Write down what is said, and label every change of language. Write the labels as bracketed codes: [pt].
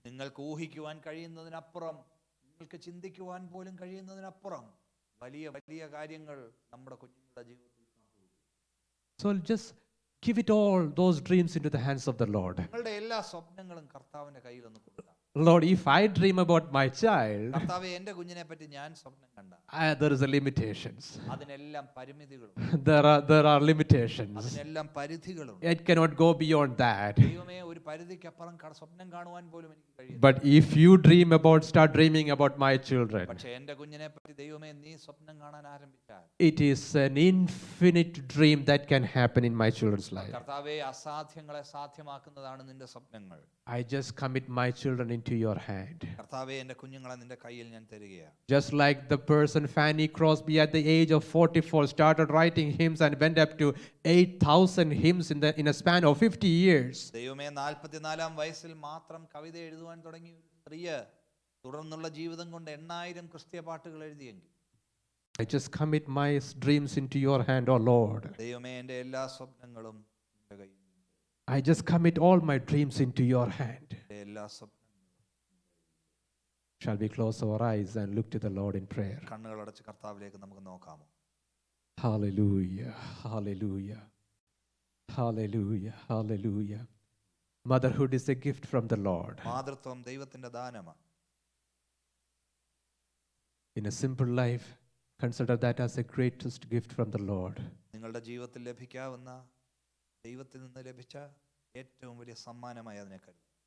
[ml] നിങ്ങൾക്ക് ഊഹിക്കുവാൻ കഴിയുന്നതിനപ്പുറം, നിങ്ങൾക്ക് ചിന്തിക്കുവാൻ പോലും കഴിയുന്നതിനപ്പുറം വലിയ വലിയ കാര്യങ്ങൾ നമ്മുടെ കുഞ്ഞുങ്ങളുടെ ജീവിതത്തിൽ സംഭവിക്കും. [en] So just give it all, those dreams, into the hands of the Lord. [ml] നിങ്ങളുടെ എല്ലാ സ്വപ്നങ്ങളും കർത്താവിന്റെ കയ്യിൽ ഒന്ന് കൊടുക്കാം. [en] Lord, if I dream about my child, [ml] കർത്താവേ, എന്റെ കുഞ്ഞിനെ പറ്റി ഞാൻ സ്വപ്നം കണ്ട [en] there is a limitations. [ml] അതിനെല്ലാം പരിമിതികളും [en] There are limitations. [ml] അതിനെല്ലാം പരിധികളും. [en] It cannot go beyond that. [ml] ദൈവമേ, ഒരു പരിധിക്കപ്പുറം സ്വപ്നം കാണുവാൻ പോലും എനിക്ക് കഴിയും. [en] But if you start dreaming about my children, [ml] പക്ഷേ എന്റെ കുഞ്ഞിനെ പറ്റി ദൈവമേ നീ സ്വപ്നം കാണാൻ ആരംഭിച്ചാൽ [en] it is an infinite dream that can happen in my children's life. [ml] കർത്താവേ, അസാധ്യങ്ങളെ സാധ്യമാക്കുന്നതാണ് നിന്റെ സ്വപ്നങ്ങൾ. [en] I just commit my children into your hand. [ml] കർത്താവേ, എന്റെ കുഞ്ഞുങ്ങളെ നിന്റെ കയ്യിൽ ഞാൻ തരികയാണ്. [en] Just like the person Fanny Crosby at the age of 44 started writing hymns and went up to 8,000 hymns in a span of 50 years. [ml] ദൈവമേ, 44-ാം വയസ്സിൽ മാത്രം കവിത എഴുതുവാൻ തുടങ്ങിയ ഒരു സ്ത്രീ തുടർന്നുള്ള ജീവിതം കൊണ്ട് 8,000 ക്രിസ്തീയ പാട്ടുകൾ എഴുതിയെങ്കിൽ [en] I just commit my dreams into your hand, oh Lord. [ml] ദൈവമേ, എന്റെ എല്ലാ സ്വപ്നങ്ങളും നിന്റെ കയ്യിൽ. [en] I just commit all my dreams into your hand. [ml] എല്ലാ സ്വപ്നങ്ങളും. [en] Shall we close our eyes and look to the Lord in prayer? [ml] കണ്ണുകൾ അടച്ച് കർത്താവിലേക്ക് നമുക്ക് നോക്കാമോ? Hallelujah, hallelujah, hallelujah, hallelujah. [en] Motherhood is a gift from the Lord. [ml] മാതൃത്വം ദൈവത്തിന്റെ ദാനമാണ്. [en] In a simple life, consider that as a greatest gift from the Lord. [ml] നിങ്ങളുടെ ജീവിതത്തിൽ ലഭിക്കാവുന്ന ദൈവത്തിൽ നിന്ന് ലഭിച്ച ഏറ്റവും വലിയ സമ്മാനമായി അതിനെ കരുതും.